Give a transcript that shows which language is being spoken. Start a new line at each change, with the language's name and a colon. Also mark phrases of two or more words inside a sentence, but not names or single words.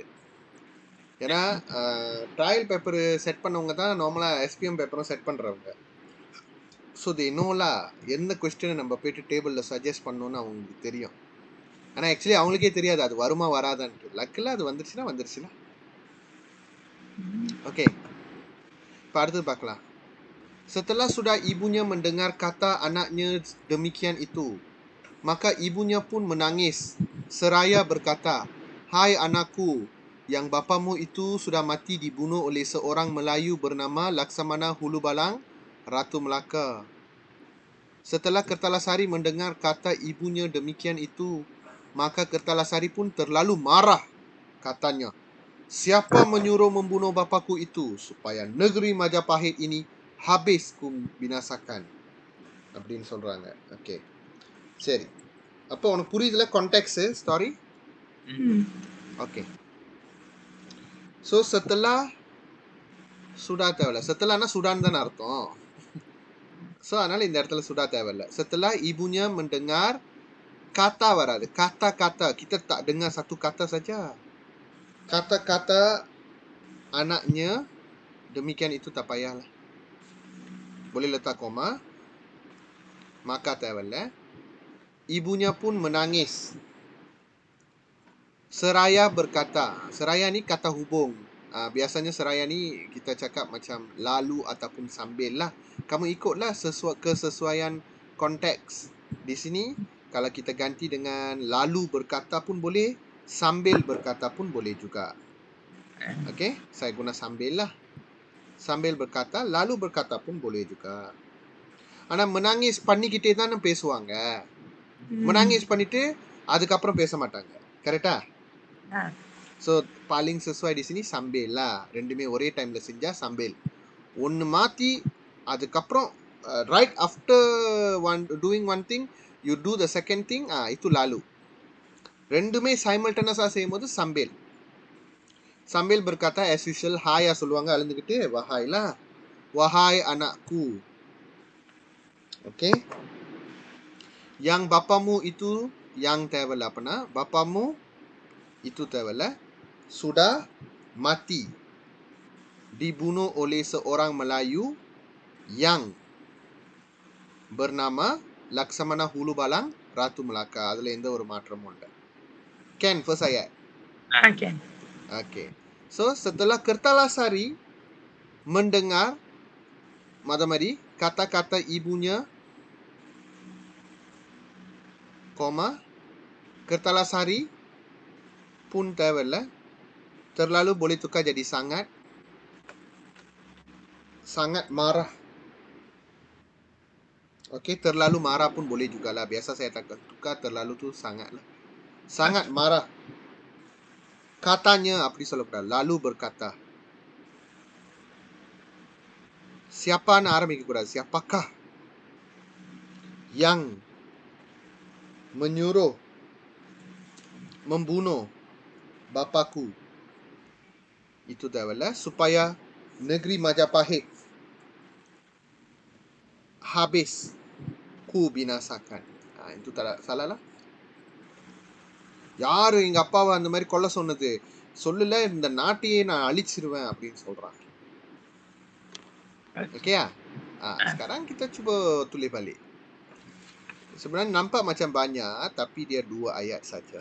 Tamil: ஏன்னா ட்ரையல் பேப்பர் செட் பண்ணவங்க தான் நார்மலாக எஸ்பிஎம் பேப்பரும் செட் பண்ணுறவங்க.
English: So they know la
Tamil: எந்த கொஸ்டினை நம்ம போயிட்டு டேபிளில் சஜஸ்ட் பண்ணணும்னு அவங்களுக்கு தெரியும். ஆனால் ஆக்சுவலி அவங்களுக்கே தெரியாது அது வருமா வராதான்ட்டு. லக்கில் அது வந்துருச்சுன்னா. ஓகே, இப்போ அடுத்தது பார்க்கலாம்.
Malay: Setelah sudah ibunya mendengar kata anaknya demikian itu, maka ibunya pun menangis seraya berkata, "Hai anakku, yang bapamu itu sudah mati dibunuh oleh seorang Melayu bernama Laksamana Hulubalang, Ratu Melaka." Setelah Kertalasari mendengar kata ibunya demikian itu, maka Kertalasari pun terlalu marah, katanya. Siapa menyuruh membunuh bapaku itu supaya negeri Majapahit ini habis ku binasakan
Tamil: அப்படின்னு சொல்றாங்க. ஓகே, சரி. அப்போ உனக்கு புரியுதுல கான்டெக்ட் ஸ்டாரி? ஓகே. ஸோ
Malay: setelah sudah
Tamil: தேவையில்ல. setelahனா சுடான் தானே அர்த்தம். ஸோ அதனால இந்த இடத்துல சுடா தேவையில்ல.
Malay: setelah ibunya mendengar, kata வராது. Kata-kata. Kita tak dengar satu kata saja. Kata-kata anaknya, demikian itu tak payahlah. Boleh letak koma. Maka தேவையில்ல. Ibunya pun menangis. Seraya berkata. Seraya ni kata hubung. Biasanya seraya ni kita cakap macam lalu ataupun sambil lah. Kamu ikutlah kesesuaian konteks. Di sini kalau kita ganti dengan lalu berkata pun boleh, sambil berkata pun boleh juga. Okey, saya guna sambil lah. Sambil berkata, lalu berkata pun boleh juga.
Tamil: ஆனா menangis பண்ணிக்கிட்டே தானே பேசுவாங்க. menangis பண்ணிட்டு அதுக்கப்புறம் பேச மாட்டாங்க. கரெக்டா?
Malay: ஸோ paling sesuai di sini sambil lah.
Tamil: ரெண்டுமே ஒரே டைம்ல செஞ்சா
English: sambil.
Tamil: ஒன்று மாற்றி அதுக்கப்புறம்
English: right after doing one thing you do the second thing,
Malay: itu lalu.
Tamil: ரெண்டுமே simultaneous-ஆ செய்யும்போது sambil.
Malay: sambil berkata
English: as usual
Malay: hai
Tamil: சொல்லுவாங்க அழுந்துக்கிட்டு
Malay: wahai lah. wahai anakku. Okay. Yang bapamu itu yang தேவையில்ல. அப்பனா bapamu itu தேவையில்ல. Sudah mati. Dibunuh oleh seorang Melayu yang bernama Laksamana Hulu Balang Ratu Melaka.
Tamil: அதுல எந்த ஒரு மாற்றமும் இல்லை.
English: Can first ayat. Okay. Okay.
Malay: So setelah Kertalasari mendengar Madamari kata-kata ibunya, koma Kertalasari pun தேவையில்ல. Terlalu boleh tukar jadi sangat. Sangat marah. Okey, terlalu marah pun boleh jugalah. Biasa saya tukar terlalu tu sangat lah. Sangat marah. Katanya
Tamil: அப்படி சொல்லக்கூடாது.
Malay: Lalu berkata. Siapana ஆரம்பிக்கக்கூடாது. Siapakah yang menyuruh membunuh bapaku? Itu தேவையில்ல. Supaya negeri Majapahit habis ku binasakan. Itu tak salah lah.
Tamil: யாரு எங்க அப்பாவை அந்த மாதிரி கொல்ல சொன்னது? சொல்லல, இந்த நாட்டையே நான் அழிச்சிருவேன் அப்படின்னு சொல்றான்.
Malay: Okey ya? Sekarang kita cuba tulis balik. Sebenarnya nampak macam banyak, tapi dia 2 ayat saja.